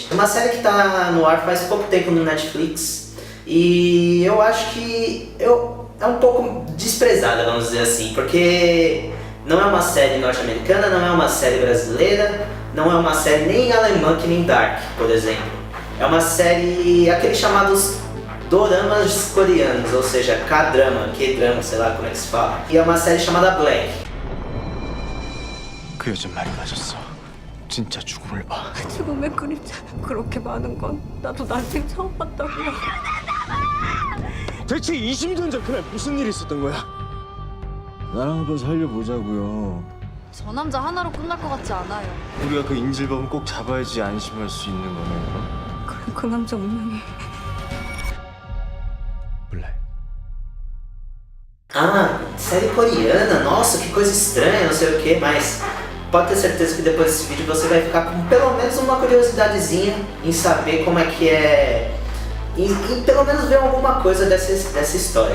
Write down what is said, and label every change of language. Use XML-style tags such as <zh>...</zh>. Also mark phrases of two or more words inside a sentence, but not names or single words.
<pt>Uma série que tá no ar faz pouco tempo no Netflix e eu acho que é um pouco desprezada, vamos dizer assim, porque não é uma série norte-americana, não é uma série brasileira, não é uma série nem alemã que nem Dark, por exemplo. É uma série, aqueles chamados doramas coreanos, ou seja, K-drama, K-drama, sei lá como é que se fala. E é uma série chamada Black.</pt> <ko>그 여자 말이 맞았어. 진짜 죽음을 봐. 죽음의 그림자 그렇게 많은 건 나도 난생 처음 봤다고요. 대체 20년 전 그날 무슨 일이 있었던 거야? 나랑 한번 살려보자고요. 저 남자 하나로 끝날 것 같지 않아요. 우리가 그 인질범을 꼭 잡아야지 안심할 수 있는 거네요. 그럼 그 남자 운명이 블랙.</ko> <pt>Ah, série coreana, nossa, que coisa estranha, não sei o que, mas pode ter certeza que depois desse vídeo você vai ficar com pelo menos uma curiosidadezinha em saber como é que é e pelo menos ver alguma coisa dessa história.</pt>